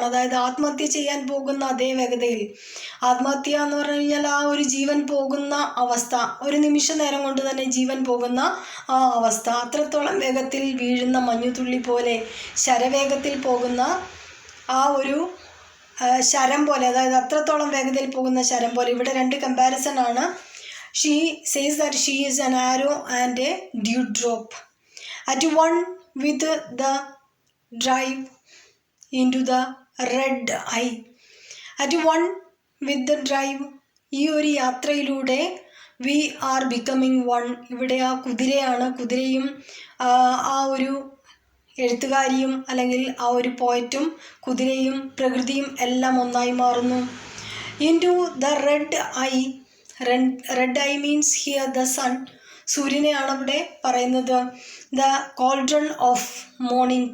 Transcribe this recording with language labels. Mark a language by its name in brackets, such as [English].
[Malayalam] അതായത് ആത്മഹത്യ ചെയ്യാൻ പോകുന്ന അതേ വേഗതയിൽ. ആത്മഹത്യ എന്ന് പറഞ്ഞു കഴിഞ്ഞാൽ ആ ഒരു ജീവൻ പോകുന്ന അവസ്ഥ, ഒരു നിമിഷ നേരം കൊണ്ട് തന്നെ ജീവൻ പോകുന്ന ആ അവസ്ഥ. അത്രത്തോളം വേഗത്തിൽ വീഴുന്ന മഞ്ഞുതുള്ളി പോലെ, ശരവേഗത്തിൽ പോകുന്ന ആ ഒരു ശരം പോലെ, അതായത് അത്രത്തോളം വേഗതയിൽ പോകുന്ന ശരം പോലെ. ഇവിടെ രണ്ട് കമ്പാരിസൺ ആണ്. [English] She says that she is an arrow and a dewdrop, at one with the drive into the red eye. At one with the drive. [Malayalam] ഈ ഒരു യാത്രയിലൂടെ [English] we are becoming one. [Malayalam] ഇവിടെ ആ കുതിരയാണ്. കുതിരയും ആ ഒരു എഴുത്തുകാരിയും അല്ലെങ്കിൽ ആ ഒരു പോയറ്റും കുതിരയും പ്രകൃതിയും എല്ലാം ഒന്നായി മാറുന്നു. [English] into the red eye. Red eye means here the sun. [Malayalam] സൂര്യനെയാണ് അവിടെ പറയുന്നത്. [English] The cauldron of morning.